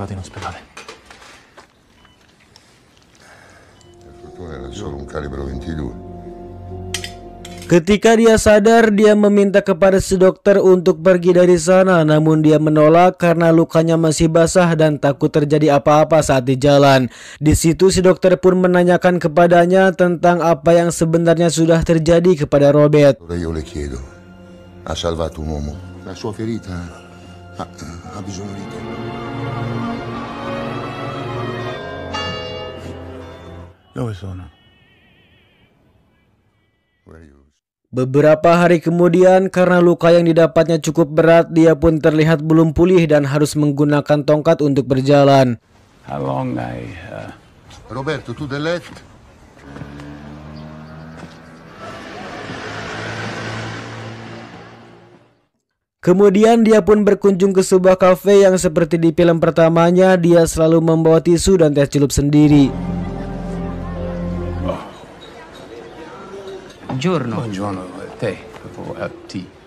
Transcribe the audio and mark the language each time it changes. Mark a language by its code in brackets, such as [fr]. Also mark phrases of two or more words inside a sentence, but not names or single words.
[id] Ketika dia sadar, dia meminta kepada si dokter untuk pergi dari sana, namun dia menolak karena lukanya masih basah dan takut terjadi apa-apa saat di jalan. Di situ si dokter pun menanyakan kepadanya tentang apa yang sebenarnya sudah terjadi kepada Robert. [it] Io le chiedo, ha salvato un uomo, la sua ferita ha bisogno di tempo. Dove sono? [id] Beberapa hari kemudian, karena luka yang didapatnya cukup berat, dia pun terlihat belum pulih dan harus menggunakan tongkat untuk berjalan. [it] Roberto, tu del letto? [id] Kemudian dia pun berkunjung ke sebuah kafe yang seperti di film pertamanya, dia selalu membawa tisu dan teh celup sendiri. [it] Buongiorno, teh, tea.